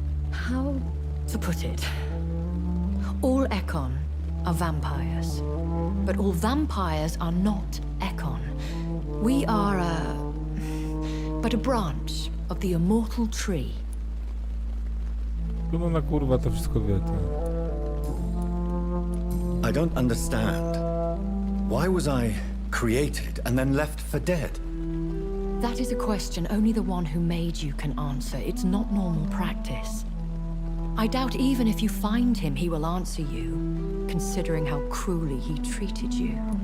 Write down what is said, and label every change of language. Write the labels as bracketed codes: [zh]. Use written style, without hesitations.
[en] How to put it? All Ekon are vampires, but all vampires are not Ekon. We are but a branch of the immortal tree. [pl] No na kurwa to wszystko wie, to. [en] I don't understand. Why was I created and then left for dead? That is a question only the one who made you can answer. It's not normal practice. I doubt even if you find him, he will answer you, considering how cruelly he treated you.